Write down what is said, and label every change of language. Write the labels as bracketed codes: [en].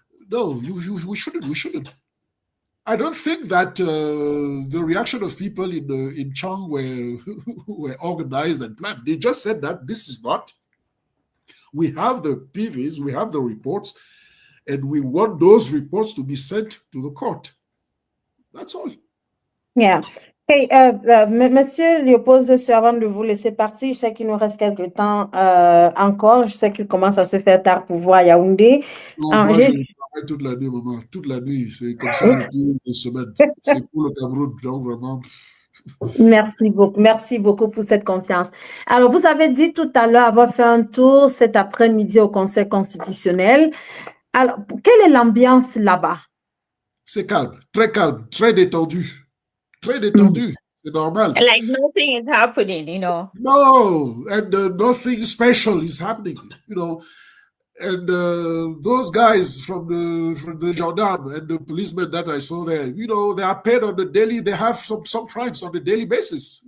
[en] No, we shouldn't. I don't think that the reaction of people in Chang were organized and planned. They just said that this is not. We have the PVs, we have the reports, and we want those reports to be sent to the court. That's all. Yeah. [fr] Okay, Monsieur Léopold, avant de vous laisser partir, je sais qu'il nous reste quelques temps encore. Je sais qu'il commence à se faire tard pour voir Yaoundé. Non, moi, je travaille toute la nuit, maman. Toute la nuit. C'est comme ça depuis une semaine. C'est pour le Cameroun, donc vraiment. Merci beaucoup pour cette confiance. Alors, vous avez dit tout à l'heure avoir fait un tour cet après-midi au Conseil constitutionnel. Alors, quelle est l'ambiance là-bas? C'est calme, très détendu. Très détendu, c'est normal. [en] Like nothing is happening, you know. No, and nothing special is happening, you know. And those guys from the gendarme and the policemen that I saw there, you know, they are paid on the daily. They have some crimes on the daily basis.